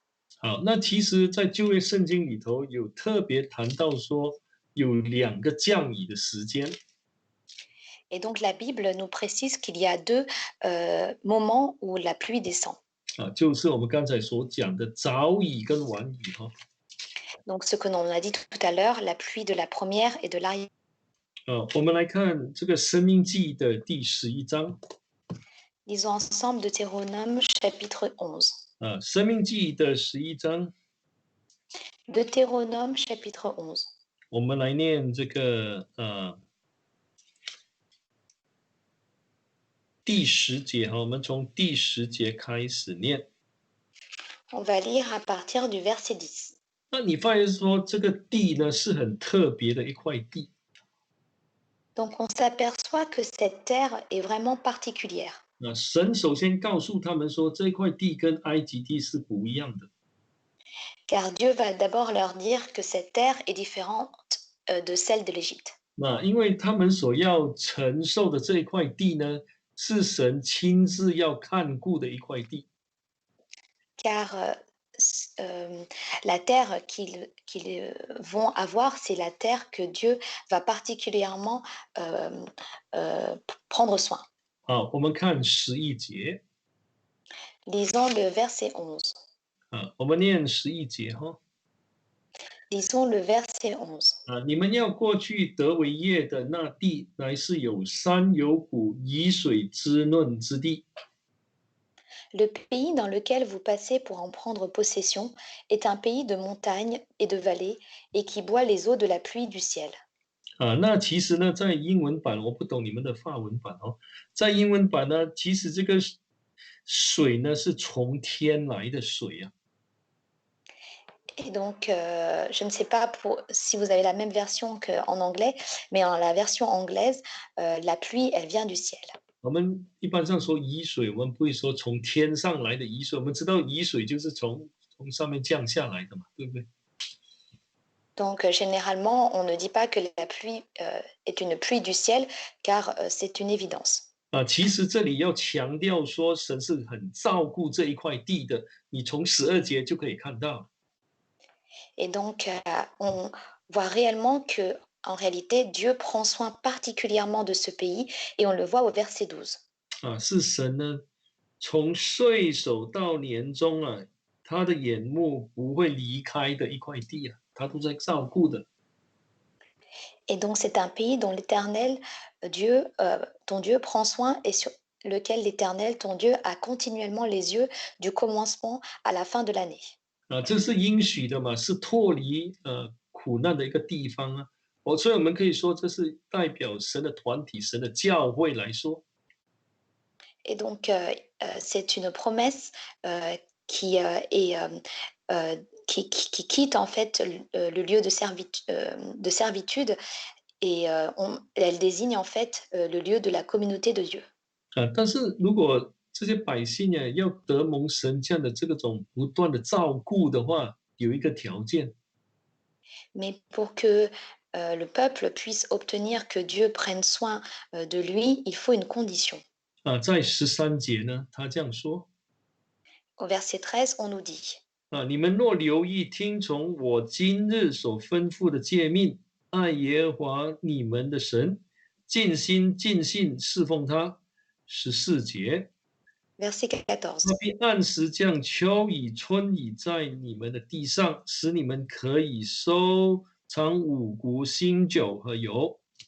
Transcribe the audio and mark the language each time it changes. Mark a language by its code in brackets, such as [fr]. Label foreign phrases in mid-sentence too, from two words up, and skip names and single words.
[zh] 好，那其实，在旧约圣经里头有特别谈到说，有2个降雨的时间。 [fr] Et donc, la Bible nous précise qu'il y a 2 moments où la pluie descend. [zh] 就是我们刚才所讲的早雨跟晚雨 [fr] Donc, ce que l'on a dit tout à l'heure, la pluie de la première et de l'arrière. [zh] 我们来看这个《申命记》的第11章。 [fr] Lisons ensemble Deutéronome chapitre 11. [zh] 《申命记》的11章。 [fr] Deutéronome chapitre 11. [zh] 我们来念这个第10节我们从第10节开始念。 [fr] On va lire à partir du verset 10. [zh] 那你发现说这个地呢是很特别的一块地。 [fr] Donc on s'aperçoit que cette terre est vraiment particulière, [zh] 那神首先告诉他们说，这块地跟埃及地是不一样的。 [fr] car Dieu va d'abord leur dire que cette terre est différente de celle de l'Égypte. [zh] 那因为他们所要承受的这一块地呢，是神亲自要看顾的一块地。 [fr] Car la terre qu'ils vont avoir, c'est la terre que Dieu va particulièrement prendre soin. [zh] 好，我们看11节 [fr] Lisons le verset 11. [zh] 啊，我们念11节哈。 [fr] Lisons le verset 11. [zh] 啊，你们要过去得为业的那地，乃是有山有谷、以水滋润之地。 [fr] Le pays dans lequel vous passez pour en prendre possession est un pays de montagnes et de vallées et qui boit les eaux de la pluie du ciel. [zh] 啊，那其实呢，在英文版我不懂你们的法文版哦，在英文版呢，其实这个水呢是从天来的水啊。 [fr] Et donc, je ne sais pas si vous avez la même version qu'en anglais, mais en la version anglaise, la pluie, elle vient du ciel. [zh] 我们一般上说雨水，我们不会说从天上来的雨水，我们知道雨水就是从上面降下来的嘛，对不对？ [fr] Donc, généralement, on ne dit pas que la pluie est une pluie du ciel, car c'est une évidence. [zh] 啊，其实这里要强调说，神是很照顾这一块地的，你从12节就可以看到。 [fr] Et donc, on voit réellement que, en réalité, Dieu prend soin particulièrement de ce pays, et on le voit au verset 12. [zh] 啊，是神呢，从岁首到年终啊，他的眼目不会离开的一块地啊，他都在照顾的。 [fr] Et donc, c'est un pays dont l'Éternel, ton Dieu prend soin et sur lequel l'Éternel, ton Dieu, a continuellement les yeux du commencement à la fin de l'année. [zh] 啊，这是应许的嘛，是脱离苦难的一个地方啊。所以我们可以说，这是代表神的团体、神的教会来说。 [fr] Et donc, c'est une promesse qui, qui quitte en fait le lieu de servitude et elle désigne en fait le lieu de la communauté de Dieu. [zh] 啊，但是如果这些百姓啊，要得蒙神这样的这种不断的照顾的话，有一个条件。 [fr] Mais pour que le peuple puisse obtenir que Dieu prenne soin de lui, il faut une condition. [zh] 啊，在13节呢，他这样说。 [fr] Au verset 13, on nous dit, [zh] 啊，你们若留意听从我今日所吩咐的诫命，爱耶和华你们的神，尽心尽性侍奉他。14节， [fr] verset 14. [zh] 他必按时降秋雨春雨在你们的地上，使你们可以收藏五谷、新酒和油。